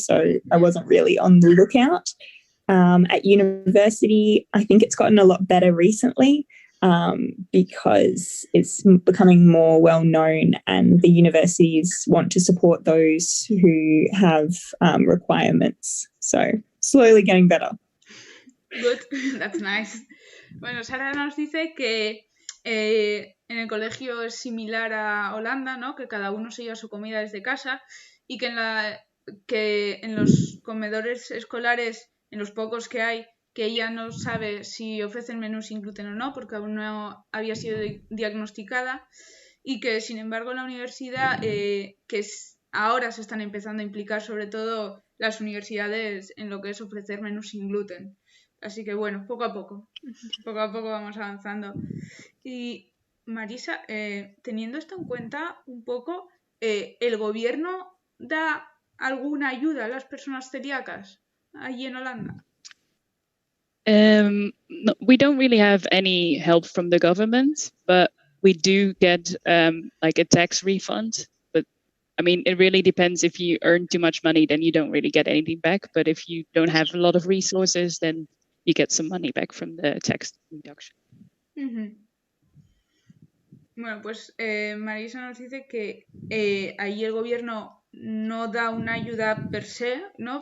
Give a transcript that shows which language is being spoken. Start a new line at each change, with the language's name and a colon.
English: So I wasn't really on the lookout. At university, I think it's gotten a lot better recently because it's becoming more well known and the universities want to support those who have requirements. So slowly getting better. Good, that's nice.
Spanish: Bueno, Sara nos dice que en el colegio es similar a Holanda, ¿no? Que cada uno se lleva su comida desde casa y que en los comedores escolares, en los pocos que hay, que ella no sabe si ofrecen menús sin gluten o no, porque aún no había sido diagnosticada, y que sin embargo en la universidad, ahora se están empezando a implicar sobre todo las universidades en lo que es ofrecer menús sin gluten. Así que bueno, poco a poco vamos avanzando. Y Marisa, teniendo esto en cuenta un poco, ¿el gobierno da alguna ayuda a las personas celíacas allí en Holanda?
English: No, we don't really have any help from the government, but we do get like a tax refund. But I mean, it really depends. If you earn too much money, then you don't really get anything back. But if you don't have a lot of resources, then you get some money back from the tax reduction. Uh-huh.
Spanish: Bueno, pues Marisa nos dice que ahí el gobierno no da una ayuda per se, ¿no?